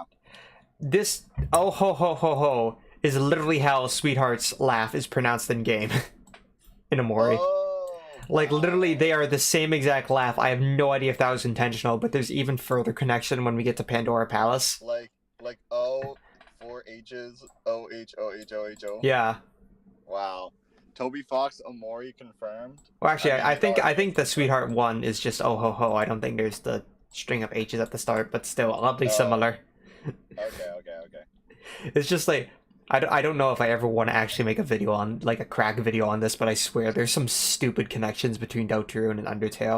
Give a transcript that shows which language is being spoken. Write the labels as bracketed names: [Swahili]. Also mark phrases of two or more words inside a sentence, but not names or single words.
[English] This, oh ho ho ho ho, is literally how Sweetheart's laugh is pronounced in game. In Amori. Oh, like, literally, they are the same exact laugh. I have no idea if that was intentional, but there's even further connection when we get to Pandora Palace. Like O, 4 H's, O-H-O-H-O-H-O. Yeah. Wow. Toby Fox Omori confirmed. Well, actually, I think the Sweetheart one is just oh ho ho. I don't think there's the string of H's at the start, but still oddly similar. Okay. It's just like I don't know if I ever want to actually make a video on like a crack video on this, but I swear there's some stupid connections between Deltarune and Undertale.